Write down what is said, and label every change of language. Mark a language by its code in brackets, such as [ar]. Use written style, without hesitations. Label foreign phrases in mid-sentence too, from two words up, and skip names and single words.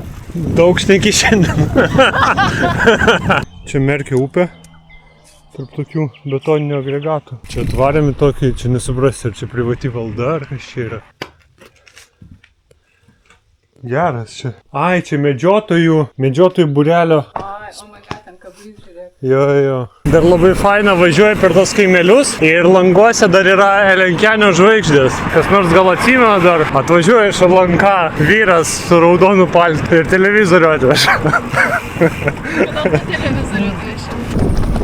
[lt] Daug šneki šiandien. Čia Merkio upė. Tarp tokių betoninių agregatų. Čia atvarėme tokį, čia nesuprasi, ar čia privati valda, ar kas čia yra. Geras čia. Ai, čia medžiotojų būrelio. Ai, [en] oh my god, [lt] ten kablys, žiūrėk. Jo. Dar labai faina važiuoja per tos kaimelius ir languose dar yra Elenkenio žvaigždės. Kas nors gal atsimena dar, atvažiuoja iš Alanka vyras su raudonu paltu ir televizorių atveža. Kodėl tą televizorių atvežė?